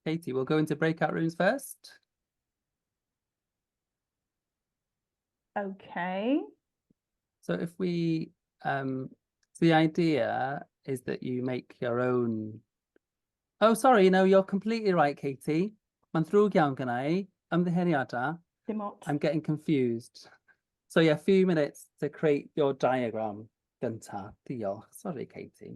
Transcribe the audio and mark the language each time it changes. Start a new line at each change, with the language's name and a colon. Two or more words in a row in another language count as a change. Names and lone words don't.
English: Katie, we'll go into breakout rooms first. Okay. So if we, so the idea is that you make your own. Oh, sorry, no, you're completely right, Katie.
Welsh: Mae'n ddrwg iawn gyda i, ymddiheuriadau. Dim ots.
English: I'm getting confused. So yeah, a few minutes to create your diagram gynta.
Welsh: Diolch.
English: Sorry, Katie.